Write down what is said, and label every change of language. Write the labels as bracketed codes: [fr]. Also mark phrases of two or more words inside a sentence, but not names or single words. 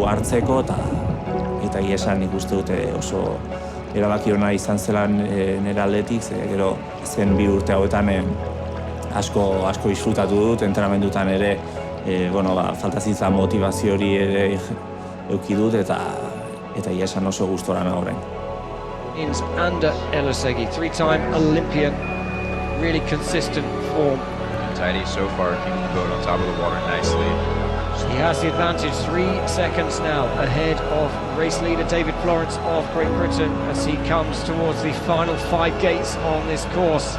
[eu] hartzeko eta esan nik uste dute oso erabaki ona izan zelan nire aldetik, gero zen 2 urte hauetan asko disfrutatu dut, entrenamendutan ere falta zitzan motivazio hori ere eduki dut eta esan oso gustora nago orain. Ander Elosegui, [en] 3-time Olympian, really consistent form. Tidy so far, keeping the boat on top of the water nicely. He has the advantage, 3 seconds now ahead of race leader David Florence of Great Britain as he comes towards the final 5 gates on this course.